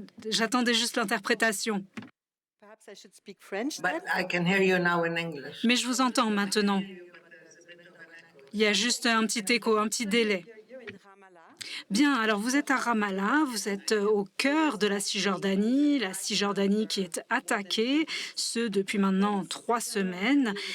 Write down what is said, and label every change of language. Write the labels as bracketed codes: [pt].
[fr] J'attendais juste l'interprétation. [en] Perhaps I should speak French But then? I can hear you now in English. [fr] Mais je vous entends maintenant. Il y a juste un petit écho, un petit délai. Bien, alors vous êtes à Ramallah, vous êtes au cœur de la Cisjordanie qui est attaquée, ce depuis maintenant 3 semaines.